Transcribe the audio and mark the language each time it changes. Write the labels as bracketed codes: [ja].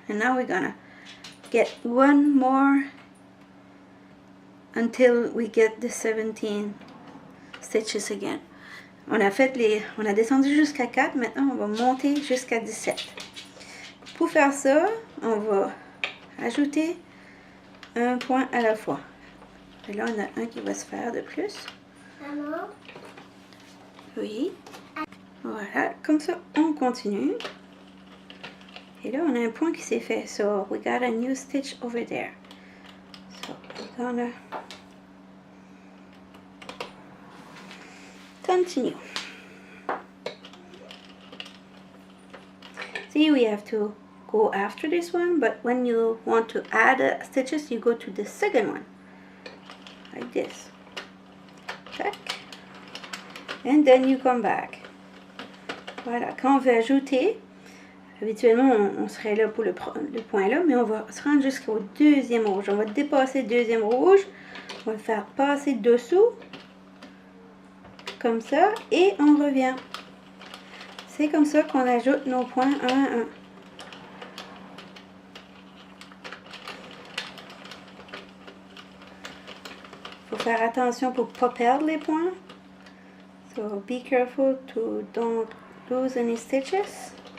[en] And now we're gonna get one more until we get the 17 stitches again. [fr] On a descendu jusqu'à 4. Maintenant, on va monter jusqu'à 17. Pour faire ça, on va ajouter un point à la fois. Et là, on a un qui va se faire de plus. Maman? Oui. Voilà, comme ça, on continue. Et là, on a un point qui s'est fait. [en] So, we got a new stitch over there. So, we're gonna continue. See, we have to go after this one, but when you want to add stitches, you go to the second one. Like this. Tac. And then you come back. [fr] Voilà, quand on veut ajouter, habituellement on serait là pour le point là, mais on va se rendre jusqu'au deuxième rouge. On va dépasser le deuxième rouge, on va le faire passer dessous, comme ça, et on revient. C'est comme ça qu'on ajoute nos points un à un. Faut faire attention pour ne pas perdre les points. [en] So be careful to don't lose any stitches.